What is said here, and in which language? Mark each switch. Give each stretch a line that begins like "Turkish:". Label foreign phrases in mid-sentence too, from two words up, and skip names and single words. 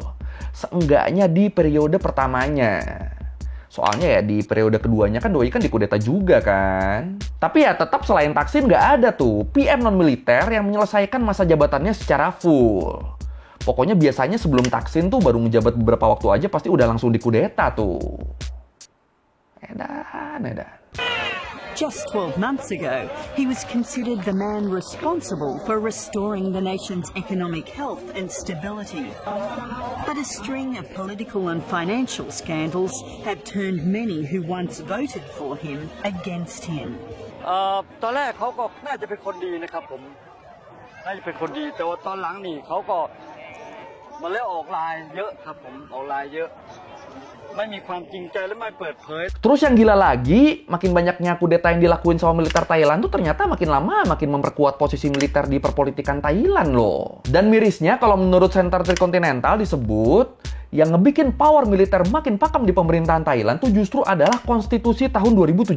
Indonesian: Seenggaknya di periode pertamanya. Soalnya ya di periode keduanya kan doi kan dikudeta juga kan. Tapi ya tetap selain Thaksin nggak ada tuh PM non-militer yang menyelesaikan masa jabatannya secara full. Pokoknya biasanya sebelum Thaksin tuh baru ngejabat beberapa waktu aja pasti udah langsung dikudeta tuh. Edan.
English: Just 12 months ago, he was considered the man responsible for restoring the nation's economic health and stability. But a string of political and financial scandals have turned many who once voted for him against him.
Thai: ตอนแรกเขาก็น่าจะเป็นคนดีนะครับผมน่าจะเป็นคนดีแต่ว่าตอนหลังนี่เขาก็มาแล้วออกลายเยอะครับผมออกลายเยอะไม่มีความจริงใจและไม่เปิดเผย
Indonesian: Terus yang gila lagi, makin banyaknya kudeta yang dilakuin sama militer Thailand tuh ternyata makin lama makin memperkuat posisi militer di perpolitikan Thailand loh. Dan mirisnya kalau menurut Center Trikontinental disebut, yang ngebikin power militer makin pakam di pemerintahan Thailand tuh justru adalah konstitusi tahun 2017.